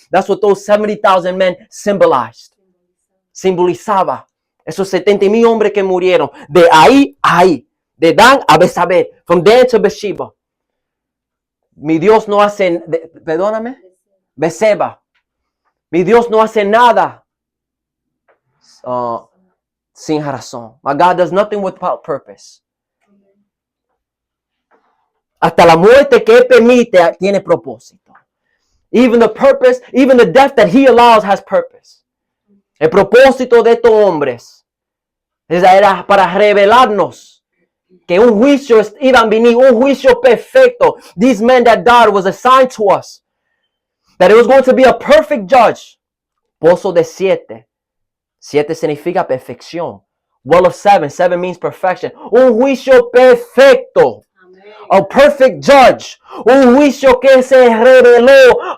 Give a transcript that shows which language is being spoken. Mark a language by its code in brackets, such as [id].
[en] That's what those 70,000 men symbolized. [es] Simbolizaba. Esos 70,000 hombres que murieron. De ahí a ahí. De Dan a Besabé. [en] From Dan to Bathsheba. [es] Mi Dios no hace, perdóname, Beceba. Mi Dios no hace nada sin razón. [en] My God does nothing without purpose. [es] Hasta la muerte que Él permite tiene propósito. [en] Even the purpose, even the death that He allows has purpose. [es] El propósito de estos hombres era para revelarnos que un juicio iba a venir, un juicio perfecto. [en] These men that died was assigned to us. That it was going to be a perfect judge. [es] Pozo de 7. 7 significa perfección. [en] Well of 7. 7 means perfection. [es] Un juicio perfecto. [en] A perfect judge. [es] Un juicio que se reveló.